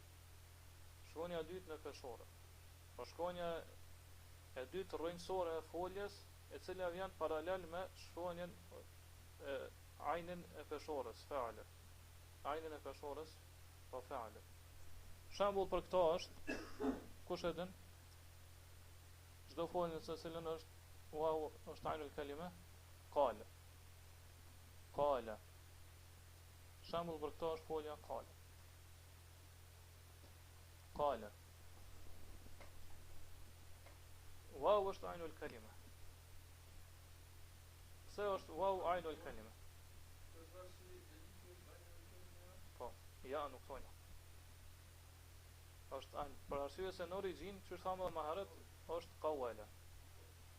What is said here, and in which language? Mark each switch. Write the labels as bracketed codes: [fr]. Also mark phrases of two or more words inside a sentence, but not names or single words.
[sq] Shkronja e dytë në peshore. Po shkronja e dytë rrënjësore e foljes, e cila vjen paralel me shkronjën e ajnin e peshorës, fa'ala. Ajnin e peshorës, po fa'ala. Shembull për këto është, kush e din? Çdo folje në cilën është waw është [ar] عين الكلمة, [sq] qala. Qala. Shembull për këto është folja qala. Qala. Waw është [ar] عين الكلمة. [sq] Pse është waw [ar] عين الكلمة? [sq] Po, ja nuk thojna. Është ain, për arsye se në origjinë, që thamë më herët, është qawala.